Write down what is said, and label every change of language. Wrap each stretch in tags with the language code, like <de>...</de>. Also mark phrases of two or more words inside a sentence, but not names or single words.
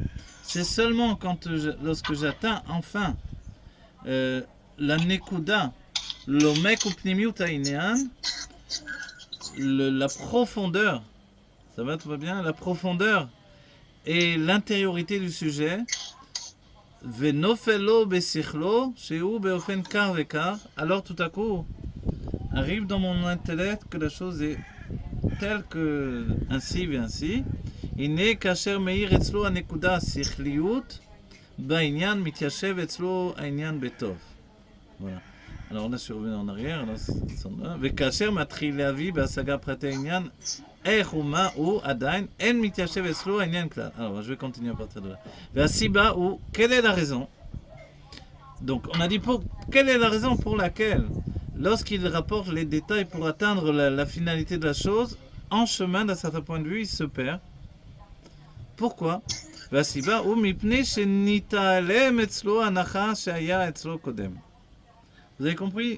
<fr>C'est seulement lorsque j'atteins enfin la nekuda, l'</fr> <he>עומק ופנימיות העניין,</he> <fr>la profondeur, ça va, tout va bien, la profondeur et l'intériorité du sujet,</fr> <he>ונופל בשכלו, שהוא באופן כך וכך,</he> <fr>alors tout à coup arrive dans mon intellect que la chose est telle que ainsi et ainsi.</fr> <he>הנה כאשר מאיר אצלו הנקודה השכליות, בעניין מתיישב אצלו העניין בטוב.</he> <fr>Voilà. Alors là, je suis revenu en arrière.</fr> <he>וכאשר מתחיל להביא בהשגה פרטי העניין, איך ומה הוא עדיין, אין מתיישב אצלו העניין כלל.</he> <fr>Alors, je vais continuer à partir de là.</fr> <he>והסיבה הוא,</he> <fr>quelle est la raison? Donc, on a dit, quelle est la raison pour laquelle, lorsqu'il rapporte les détails pour atteindre la finalité de la chose, en chemin, d'un certain point de vue, il se perd. Pourquoi? Vous avez compris?</fr>